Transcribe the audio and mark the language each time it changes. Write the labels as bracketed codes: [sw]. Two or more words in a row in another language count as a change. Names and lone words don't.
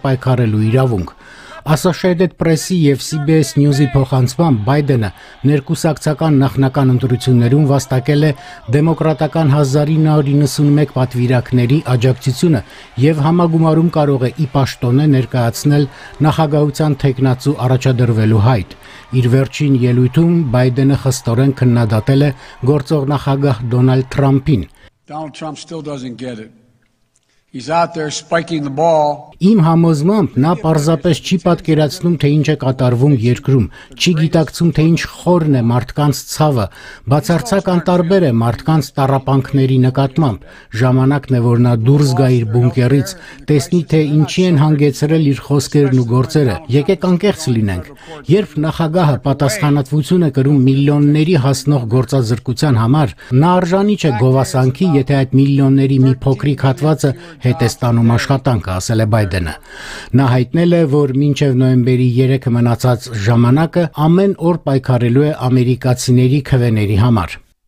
[hy] պայքարելու իրավունք։ Associated Press-ի եւ CBS News-ի փոխանցմամբ Բայդենը ներկուսակցական նախնական ընտրություններում վաստակել է դեմոկրատական 1991 պատվիրակների աջակցությունը եւ համագումարում կարող է ի պաշտոնե ներկայացնել նախագահության թեկնածու առաջադրվելու հայտ։ Իր վերջին ելույթում Բայդենը խստորեն քննադատել է գործող նախագահ Դոնալդ Թրամփին։ [en] Donald Trump still doesn't get it. He's out there spiking the ball. [hy] Իմ համոզմամբ նա պարզապես չի պատկերացնում, թե ինչ է կատարվում երկրում, չի գիտակցում, թե ինչ խորն է մարդկանց ցավը, բացարձակ անտարբեր է մարդկանց տառապանքների նկատմամբ։ Ժամանակն է, որ նա դուրս գա իր բունկերից, տեսնի, թե ինչի են հանգեցրել իր խոսքերն ու գործերը։ Եկեք անկեղծ լինենք։ Երբ նախագահը պատասխանատվություն է կրում միլիոնների հասնող գործազրկության համար, նա արժանի չէ գովասանքի, եթե այդ միլիոնների մի փոքրիկ հատվածը հետ է ստանում աշխատանքը, ասել է Բայդենը։ Նա հայտնել է, որ մինչև նոյեմբերի 3-ը մնացած ժամանակը ամեն օր պայքարելու է ամերիկացիների քվեների համար։